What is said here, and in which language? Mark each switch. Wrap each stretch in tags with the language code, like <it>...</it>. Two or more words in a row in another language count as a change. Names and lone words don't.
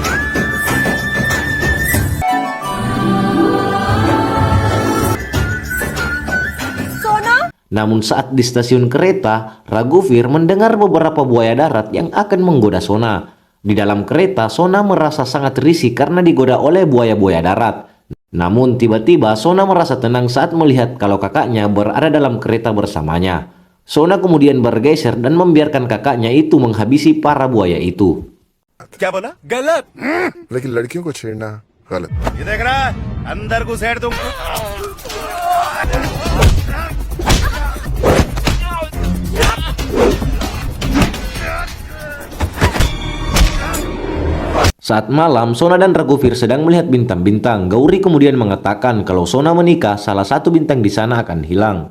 <id>Namun saat di stasiun kereta, Raghuvir mendengar beberapa buaya darat yang akan menggoda Sona. Di dalam kereta, Sona merasa sangat risih karena digoda oleh buaya-buaya darat. Namun tiba-tiba Sona merasa tenang saat melihat kalau kakaknya berada dalam kereta bersamanya. Sona kemudian bergeser dan membiarkan kakaknya itu menghabisi para buaya itu.</id> <hi>क्या बोला? गलत। लेकिन लड़कियों को छेड़ना गलत। ये देख रहा है? अंदर घुसेड़ दूंगा।</hi> <id>Saat malam, Sona dan Raghuvir sedang melihat bintang-bintang. Gauri kemudian mengatakan kalau Sona menikah, salah satu bintang di sana akan hilang.</id>